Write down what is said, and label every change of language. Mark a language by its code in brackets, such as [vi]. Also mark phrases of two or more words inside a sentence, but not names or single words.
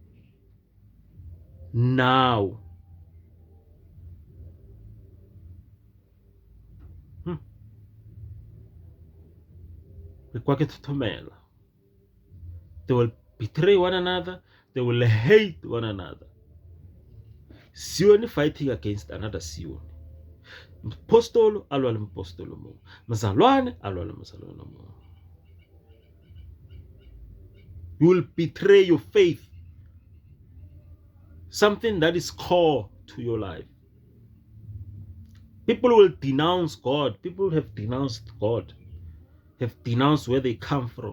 [en] They will betray one another. They will hate one another. Sioni fighting against another Sioni. [nso] Mpostolo alwa le mpostolo mo. Mzalwane alwa le mzalwane mo. [en] You will betray your faith. Something that is core to your life. People will denounce God. People have denounced God. Have denounced where they come from.